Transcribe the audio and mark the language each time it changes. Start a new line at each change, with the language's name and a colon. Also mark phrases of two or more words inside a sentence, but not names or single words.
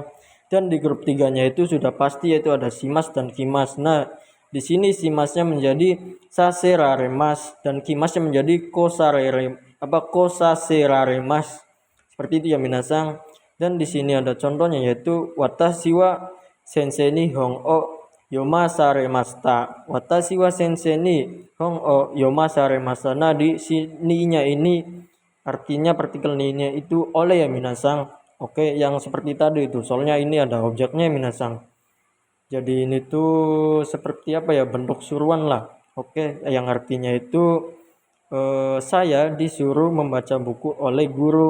Indonesian: Dan di grup 3-nya itu sudah pasti, yaitu ada simas dan kimas. Nah di sini simasnya menjadi saseraremas dan kimasnya menjadi kosaseraremas, seperti itu ya minasang. Dan di sini ada contohnya, yaitu
Japanese: 私は先生に本を読まされました. 私は先生に本を読まされました.
Indonesian: Nah di sini-nya ini artinya partikel ni-nya itu oleh ya minasang. Oke, yang seperti tadi itu, soalnya ini ada objeknya minasang. Jadi ini tuh seperti bentuk suruhan lah. Oke, yang artinya itu saya disuruh membaca buku oleh guru.